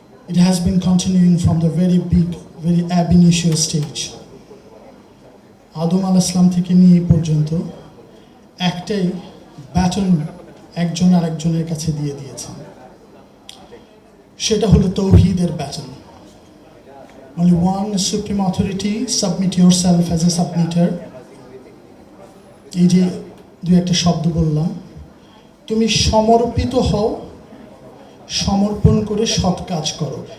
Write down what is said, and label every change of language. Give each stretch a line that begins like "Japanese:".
English: It has been continuing from the very ab initio stage.
Bangla: আদম আলাইহিস সালাম থেকে নিয়ে এই পর্যন্ত একটাই ব্যাটন একজন আরেকজনের কাছে দিয়ে দিয়েছেন, সেটা হলো তৌহিদের baton.
English: Only one supreme authority, submit yourself as a submitter.
Bangla: এই যে দুই একটা শব্দ বললাম, তুমি সমর্পিত হও, সমর্পণ করে সৎ কাজ করো।